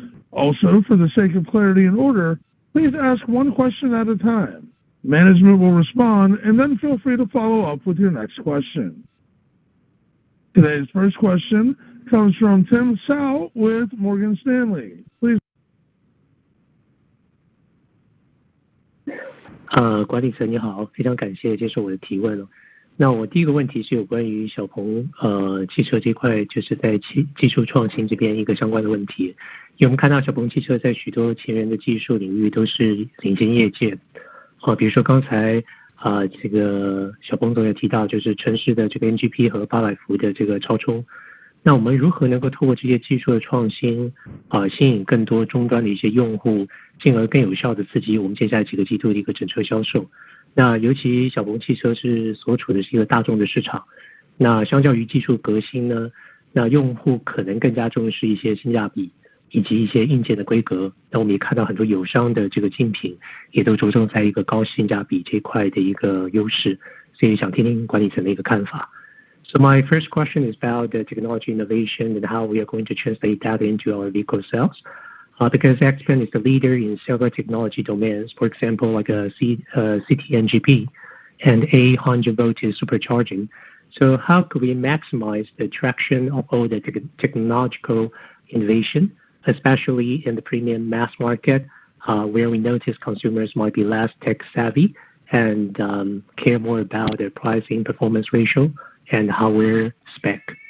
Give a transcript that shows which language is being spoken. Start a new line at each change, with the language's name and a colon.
English: Also, for the sake of clarity and order, please ask one question at a time. Management will respond, and then feel free to follow up with your next question. Today's first question comes from Tim Hsiao with Morgan Stanley. Please.
Chinese: 管理层你好，非常感谢接受我的提问哦。那我第一个问题是有关于小鹏汽车这块，就是在技术创新这边一个相关的问题。因为我们看到小鹏汽车在许多前沿的技术领域都是领先业界，比如说刚才这个小鹏总也提到，就是城市的这个 NGP 和800伏的这个超充。那我们如何能够透过这些技术的创新，吸引更多终端的一些用户，进而更有效的刺激我们接下来几个季度的一个整车销售？那尤其小鹏汽车是所处的是一个大众的市场，那相较于技术革新呢，那用户可能更加重视一些性价比以及一些硬件的规格。那我们也看到很多友商的这个竞品也都着重在一个高性价比这块的一个优势，所以想听听管理层的一个看法。
English: So my first question is about the technology innovation and how we are going to translate that into our vehicle sales. Because XPeng is the leader in several technology domains, for example, like CTNGP and 800 voltage supercharging. So how could we maximize the traction of all the technological innovation, especially in the premium mass market, where we notice consumers might be less tech savvy and care more about their pricing performance ratio and hardware spec?